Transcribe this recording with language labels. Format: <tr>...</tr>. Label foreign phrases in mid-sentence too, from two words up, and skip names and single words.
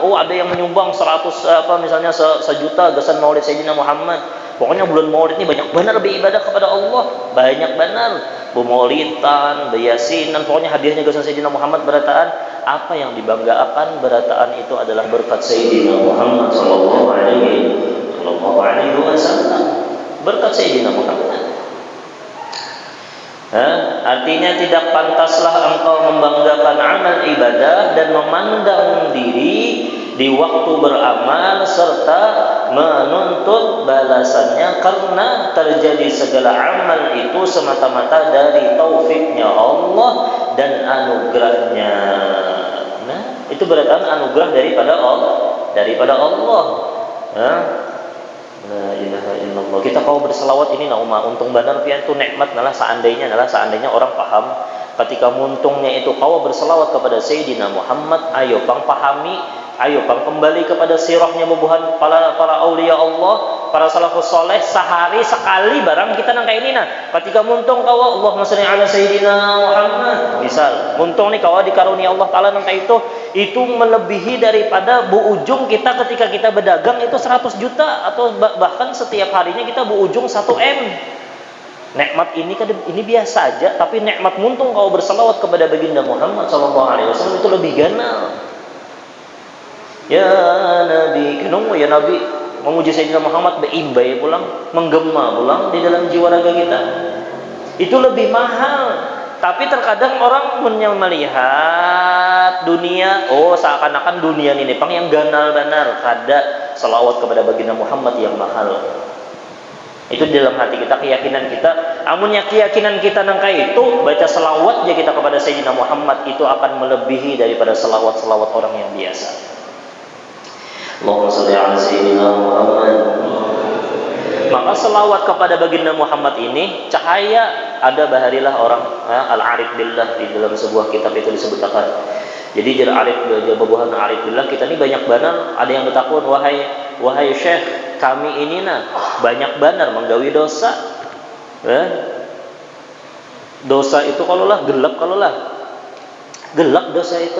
<bjn>Oh ada yang menyumbang 100 misalnya sejuta gasan Maulid Sayyidina Muhammad. Pokoknya bulan Maulid ini banyak benar beribadah kepada Allah, banyak benar Maulidan, Yasinan, pokoknya hadiahnya gasan Sayyidina Muhammad. Berataan apa yang dibanggakan? Berataan itu adalah berkat Sayyidina Muhammad</bjn> <ar>صلى الله عليه وسلم.</ar> <id>Berkat Sayyidina Muhammad. Artinya tidak pantaslah engkau membanggakan amal ibadah dan memandang diri di waktu beramal serta menuntut balasannya, karena terjadi segala amal itu semata-mata dari taufiknya Allah dan anugerahnya. Nah, itu berarti anugerah daripada Allah.</id> <ar>لا إله إلا الله.</ar> <bjn>Kita kau berselawat ini untung benar pian tu nikmat seandainya orang paham ketika muntungnya itu kau berselawat kepada Sayyidina Muhammad. Ayo pang pahami, ayo pang kembali kepada sirahnya bubuhan para aulia Allah, para</bjn> <ar>السلف الصالح.</ar> <bjn>Sehari sekali barang kita nang kayak ini ketika muntung kau</bjn> <ar>اللهم صل على سيدنا محمد,</ar> <bjn>misal muntung nih kau dikarunia Allah Ta'ala nang kayak itu melebihi daripada ujung kita ketika kita berdagang itu 100 juta atau bahkan setiap harinya kita ujung 1 M. Nikmat ini biasa aja, tapi nikmat muntung kau berselawat kepada baginda Muhammad</bjn> <ar>صلى الله عليه وسلم</ar> <bjn>itu lebih ganal. Ya Nabi, kenapa ya Nabi memuji Sayyidina Muhammad beimbai pulang, menggema pulang di dalam jiwa raga kita. Itu lebih mahal. Tapi terkadang orang melihat dunia, seakan-akan dunia ini pang yang ganal benar, kada selawat kepada baginda Muhammad yang mahal.</bjn> <id>Itu di dalam hati kita, keyakinan kita.</id> <bjn>Amunnya keyakinan kita nangka itu baca selawat aja kita kepada Sayyidina Muhammad itu akan melebihi daripada selawat-selawat orang yang biasa.</bjn> <ar>اللهم صل على سيدنا محمد.</ar> <id>Maka selawat kepada baginda Muhammad ini cahaya.</id> <bjn>Ada baharilah orang</bjn> <ar>العارف بالله</ar> <bjn>di dalam sebuah kitab itu disebutkan. Jadi jar arif babuhan</bjn> <ar>عارف بالله</ar> <bjn>kita ini banyak banar. Ada yang bertakun, wahai syekh, kami ini banyak banar menggawi dosa.</bjn> <id>Dosa itu gelap dosa itu.</id>